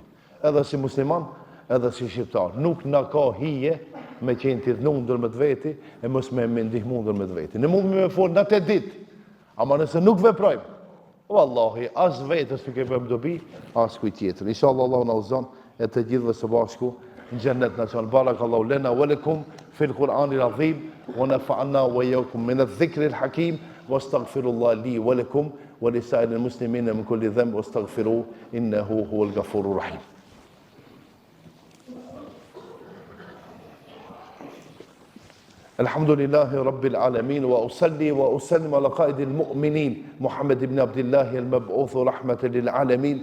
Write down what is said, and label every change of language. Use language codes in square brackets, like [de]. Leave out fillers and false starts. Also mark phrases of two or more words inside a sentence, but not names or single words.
[sq] Edhe si musliman, edhe si shqiptar, nuk na ka hije me qenë të ndër me të veti e mos me ndihmuar ndër me të veti. Ne mundemi me fol natë ditë, ama nëse nuk veprojmë, wallahi, as vetës nuk e bëjmë dobi, as kujt tjetër. Inshallah Allah na uzon e të gjithëve së bashku në xhennet na çon. [ar] بارك الله لنا ولكم في القرآن العظيم ونفعنا وإياكم من الذكر الحكيم وأستغفر الله لي ولكم ولسائر المسلمين من كل ذنب واستغفروه إنه هو الغفور الرحيم. الحمد لله رب العالمين وأصلي وأسلم على قائد المؤمنين محمد بن عبد الله المبعوث رحمة للعالمين